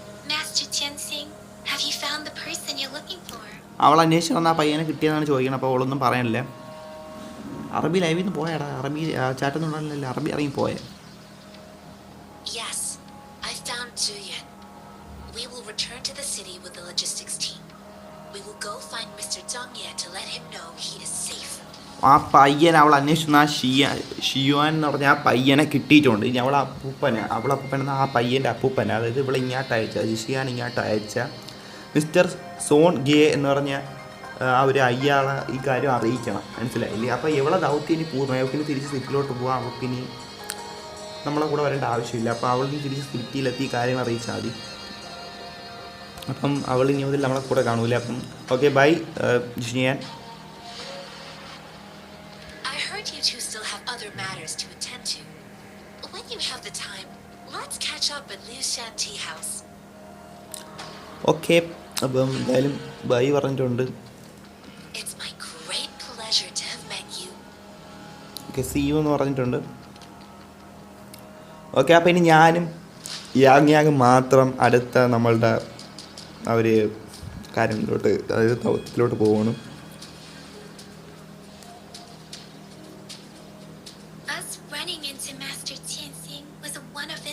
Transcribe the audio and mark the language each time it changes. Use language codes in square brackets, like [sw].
[en] Master Tianxing, have you found the person you're looking for? [ml] അവൾ അന്വേഷിച്ച് വന്ന ആ പയ്യനെ കിട്ടിയതാണ് ചോദിക്കണം. അപ്പോൾ അവളൊന്നും പറയാനില്ല. അറബി ലൈവിൽ നിന്ന് പോയാടാ, അറബി ചാറ്റൊന്നും ഉണ്ടായിരുന്നില്ല, അറബി ഇറങ്ങി പോയേ. [en] Yes, I found Juyen. We will return to the city with the logistics team. We will go find Mr. Zhang Ye to let him know he is safe. [ml] ആ പയ്യൻ അവൾ അന്വേഷിക്കുന്ന ആ ഷിയുവാൻ എന്ന് പറഞ്ഞാൽ ആ പയ്യനെ കിട്ടിയിട്ടുണ്ട്. ഇനി അവളെ അപ്പൂപ്പൻ ആ പയ്യൻ്റെ അപ്പൂപ്പന, അതായത് ഇവിടെ ഇങ്ങോട്ട് അയച്ച ജിഷിയാൻ ഇങ്ങോട്ട് അയച്ച മിസ്റ്റർ സോൺ ഗേ എന്ന് പറഞ്ഞ ആ ഒരു അയ്യാളെ ഈ കാര്യം അറിയിക്കണം, മനസ്സിലായില്ലേ? അപ്പോൾ ഇവളെ ദൗത്യന് പൂർണ്ണമായവക്കിന് തിരിച്ച് സിറ്റിയിലോട്ട് പോകാം. അവക്കിനി നമ്മളെ കൂടെ വരേണ്ട ആവശ്യമില്ല. അപ്പോൾ അവളിന് തിരിച്ച് സിറ്റിയിലെത്തി ഈ കാര്യങ്ങൾ അറിയിച്ചാൽ മതി. അപ്പം അവൾ ഇനി മുതൽ നമ്മളെ കൂടെ കാണൂല. അപ്പം okay, by ജിഷിയാൻ. [en] You two still have other matters to attend to. When you have the time, let's catch up at Liu Shan Tea House. [ml] Okay, അപ്പം എന്തായാലും ബൈ പറഞ്ഞിട്ടുണ്ട്. [en] It's my great pleasure to have met you. [ml] Okay, [en] see you [ml] എന്ന് പറഞ്ഞിട്ടുണ്ട്. Okay, അപ്പോൾ ഇനി ഞാനും Yang മാത്രം അടുത്ത നമ്മളുടെ ആ ഒരു കാര്യത്തിലോട്ട്, അതായത് ദൗത്യത്തിലോട്ട് പോവുകയാണ്. [en] Us running into Master Tianxing was one